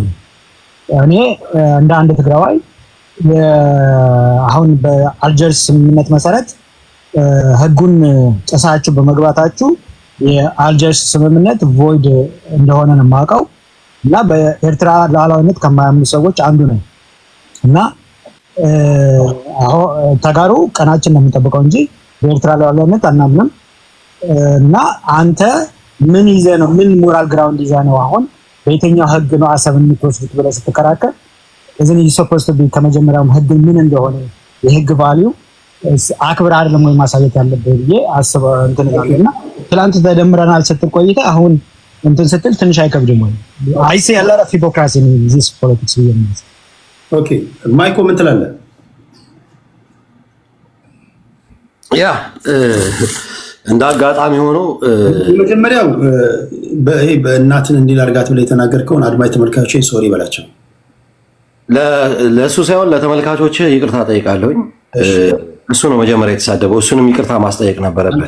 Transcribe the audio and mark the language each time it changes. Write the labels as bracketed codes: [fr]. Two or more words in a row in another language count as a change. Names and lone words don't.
[am] እኔ እንደ አንድ ትግራዋይ አሁን በአልጀርስ ስምምነት መሰረት ህጉን ጥሳችሁ በመግባታችሁ የአልጀርስ ስምምነት ቮይድ እንደሆነ ነው የማውቀው እና በኤርትራ ሉዓላዊነት ከማያምኑ ሰዎች አንዱ ነኝ እና ተጋሩ ቀናችን ነው የምንጠብቀው እንጂ በኤርትራ ሉዓላዊነት አናምንም። እና አንተ ምን ይዘህ ነው ምን [en] moral ground [am] ይዘህ ነው አሁን በየትኛው ህግ ነው አሰብን የምትወስዱት ብለህ ስትከራከር እዚህ [en] supposed to be [am] ከመጀመሪያውም ህግ ምን እንደሆነ የህግ ቫልዩ አክብር አይደለም ወይ ማሳየት ያለብህ ብዬ አስበው እንትንላለና ትላንት ተደምረናል ስትል ቆይተህ አሁን ስትል ትንሽ አይከብድም ወይ? [en] I see [am] ያለ ሂፖክራሲ ነው [en] this politics [am] ብዬ ነው። ኦኬ ማይኮ ምን ትላለህ? ያ እንደ አጋጣሚ ሆኖ የመጀመሪያው በእናትን እንዲል አድርጋት ብለህ የተናገርከውን አድማጭ ተመልካቾች ሶሪ በላቸው። ለእሱ ሳይሆን ለተመልካቾች ይቅርታ ጠይቃለሁኝ። እሱ ነው መጀመሪያ የተሳደበው። እሱንም ይቅርታ ማስጠየቅ ነበረበት።